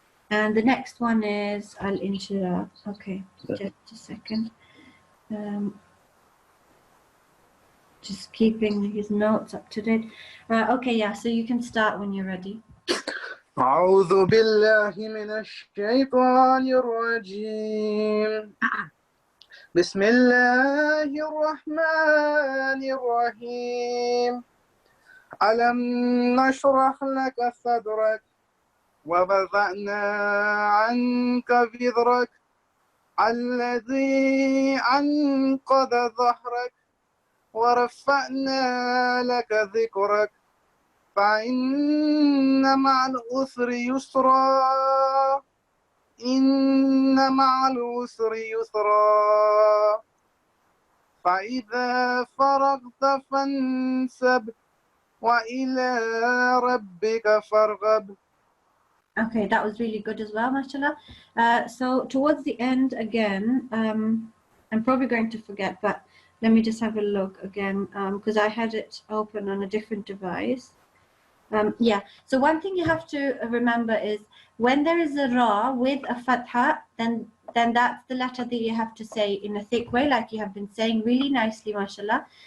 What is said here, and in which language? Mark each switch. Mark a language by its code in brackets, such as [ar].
[en] And the next one is Al-Inshirah. Okay. Just a second. Just keeping his notes up to date. Okay, yeah, so you can start when you're ready. [ar] أعوذ بالله من الشيطان الرجيم بسم الله الرحمن الرحيم ألم نشرح لك صدرك ووضعنا عنك وزرك الذي أنقض ظهرك ورفعنا لك ذكرك فإن مع العسر يسرا إن مع العسر يسرا فإذا فرغت فانصب وإلى ربك فارغب. [en] Okay, that was really good as well, mashallah. So towards the end again, I'm probably going to forget, but let me just have a look again, because I had it open on a different device. Yeah, so one thing you have to remember is when there is a ra with a fatha, then that's the letter that you have to say in a thick way, like you have been saying really nicely, mashallah.